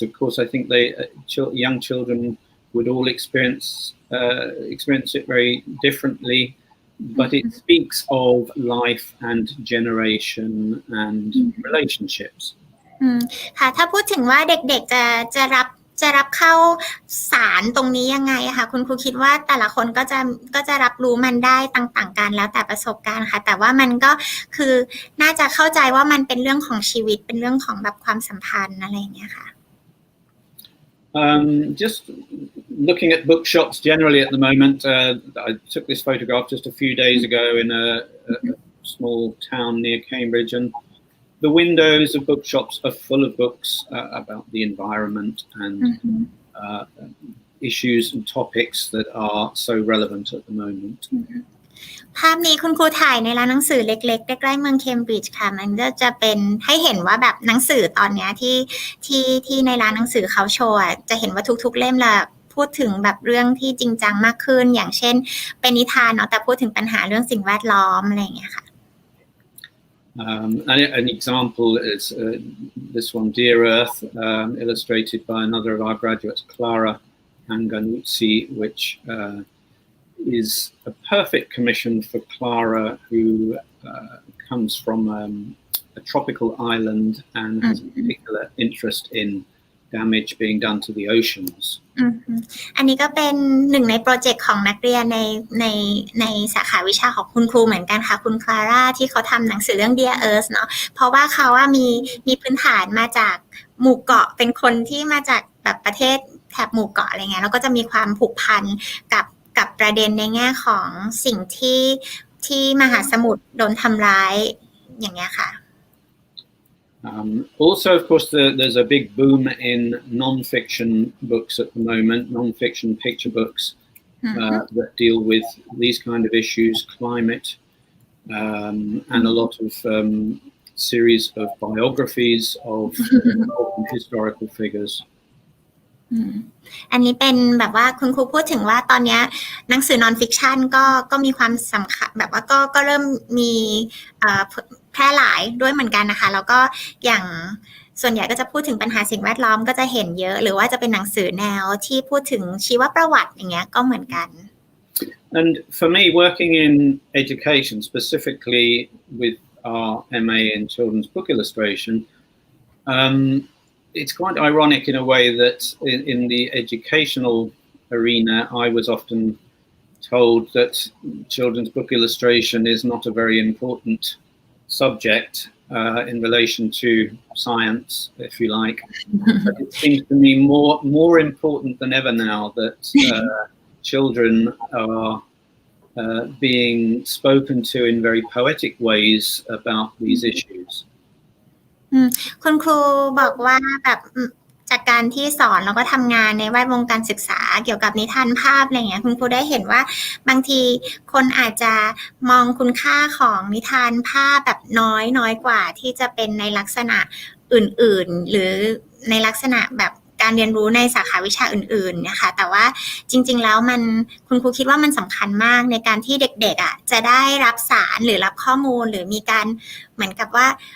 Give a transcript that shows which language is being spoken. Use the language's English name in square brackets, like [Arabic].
[English] Of course, I think young children would all experience it very differently, but it speaks of life and generation and relationships. [Thai] ค่ะถ้าพูดถึงว่าเด็กๆจะรับเข้าสารตรงนี้ยังไงค่ะคุณครูคิดว่าแต่ละคนก็จะรับรู้มันได้ต่างๆกันแล้วแต่ประสบการณ์ค่ะแต่ว่ามันก็คือน่าจะเข้าใจว่ามันเป็นเรื่องของชีวิตเป็นเรื่องของแบบความสัมพันธ์อะไรอย่างเงี้ยค่ะ [English] Just looking at bookshops generally at the moment. I took this photograph just a few days ago in a small town near Cambridge, and the windows of bookshops are full of books about the environment and issues and topics that are so relevant at the moment. [Thai] ภาพนี้คุณครูถ่ายในร้านหนังสือเล็กๆใกล้ๆเมืองเคมบริดจ์ค่ะมันก็จะเป็นให้เห็นว่าแบบหนังสือตอนนี้ที่ในร้านหนังสือเขาโชว์จะเห็นว่าทุกๆเล่มละพูดถึงแบบเรื่องที่จริงจังมากขึ้นอย่างเช่นเป็นนิทานเนาะแต่พูดถึงปัญหาเรื่องสิ่งแวดล้อมอะไรอย่างเงี้ยค่ะ [English] An example is this one, Dear Earth, illustrated by another of our graduates, Clara Anganuzzi, which is a perfect commission for Clara, who comes from a tropical island and has a particular interest in damage being done to the oceans. [Thai] อันนี้ก็เป็นหนึ่งในโปรเจกต์ของนักเรียนในสาขาวิชาของคุณครูเหมือนกันค่ะคุณคลาร่าที่เขาทำหนังสือเรื่อง Dear Earth เนาะเพราะว่าเขามีพื้นฐานมาจากหมู่เกาะเป็นคนที่มาจากแบบประเทศแถบหมู่เกาะอะไรเงี้ยแล้วก็จะมีความผูกพันกับประเด็นในแง่ของสิ่งที่มหาสมุทรโดนทำร้ายอย่างเงี้ยค่ะ [English] Also, of course, there's a big boom in non-fiction books at the moment, non-fiction picture books that deal with these kind of issues, climate, and a lot of series of biographies of historical figures. [Thai] อันนี้เป็นแบบว่าคุณครูพูดถึงว่าตอนนี้หนังสือนอนฟิกชันก็มีความสำคัญแบบว่าก็เริ่มมีแพร่หลายด้วยเหมือนกันนะคะแล้วก็อย่างส่วนใหญ่ก็จะพูดถึงปัญหาสิ่งแวดล้อมก็จะเห็นเยอะหรือว่าจะเป็นหนังสือแนวที่พูดถึงชีวประวัติอย่างเงี้ยก็เหมือนกัน [English] And for me, working in education, specifically with our MA in children's book illustration, it's quite ironic in a way that in the educational arena, I was often told that children's book illustration is not a very important subject in relation to science, if you like. But it seems to me more important than ever now that children are being spoken to in very poetic ways about these issues. [Thai] คุณครูบอกว่าแบบจากการที่สอนแล้วก็ทำงานในแวดวงการศึกษาเกี่ยวกับนิทานภาพอะไรเงี้ยคุณครูได้เห็นว่าบางทีคนอาจจะมองคุณค่าของนิทานภาพแบบน้อยกว่าที่จะเป็นในลักษณะอื่นๆหรือในลักษณะแบบการเรียนรู้ในสาขาวิชาอื่นๆนะคะแต่ว่าจริงๆแล้วคุณครูคิดว่ามันสำคัญมากในการที่เด็กๆจะได้รับสารหรือรับข้อมูลหรือมีการเหมือนกับว่า